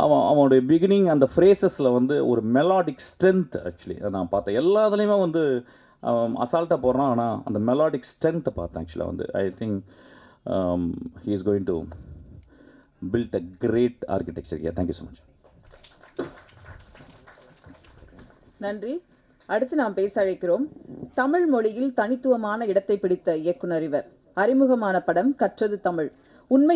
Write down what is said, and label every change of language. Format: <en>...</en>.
<ta>அவனுடைய பிகினிங் அந்த ஃப்ரேசஸில் வந்து ஒரு மெலாடிக் ஸ்ட்ரென்த். ஆக்சுவலி நான் பார்த்தேன் எல்லாத்துலேயுமே வந்து அசால்ட்டாக போடுறான், ஆனால் அந்த மெலாடிக் ஸ்ட்ரென்த்தை பார்த்தேன்.</ta> <en>ஆக்சுவலாக வந்து I think he is going to build a great architecture here. Thank you so much.</en> <ta>நன்றி. அடுத்து நாம் பேச அழைக்கிறோம் தமிழ் மொழியில் தனித்துவமான இடத்தை பிடித்த இயக்குனர் இவர். அறிமுகமான படம் கற்றது தமிழ். உண்மை</ta>